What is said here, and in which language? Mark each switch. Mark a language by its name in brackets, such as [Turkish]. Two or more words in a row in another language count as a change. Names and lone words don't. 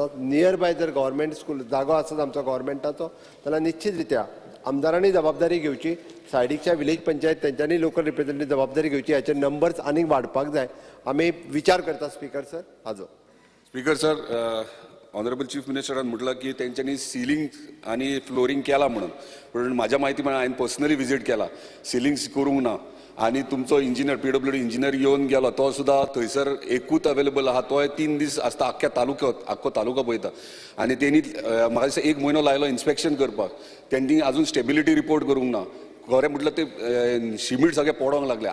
[English] near by [Konkani] जर [English] government school [Konkani] जागो आसत आमचो गव्हर्मेंटाचो जाल्यार निश्चित रित्या आमदारांनी जबाबदारी घेवची. सायडीकच्या विलेज पंचायत तेंच्यांनी [English] local representative [Konkani] जबाबदारी घेवची. हाचे नंबर्स आनीक वाडपाक जाय. आमी विचार करता [English] speaker sir [Konkani] हाजो. [English] speaker sir honorable chief ministeran [Marathi] म्हटलं की त्यांच्यानी सिलिंग आणि फ्लोरिंग केला म्हणून. पण माझ्या माहिती प्रमाणे हांवें पर्सनली विजीट केला. [Konkani] सिलिंग्स करूंक ना आनी तुमचो इंजिनियर PWD इंजिनियर येवन गेलो तो सुद्दां थंयसर एकूच अवेलेबल आहा. तोय 3 दीस आसता आख्ख्या तालुक्यांत आख्खो तालुको पळयता आनी तेणी म्हाका दिसता 1 म्हयनो लायलो इन्स्पेक्शन करपाक. तेंणी अजून [English] stability report [Konkani] करूंक ना. खरें म्हटलं ते शिमीट सगळे पडोंक लागले.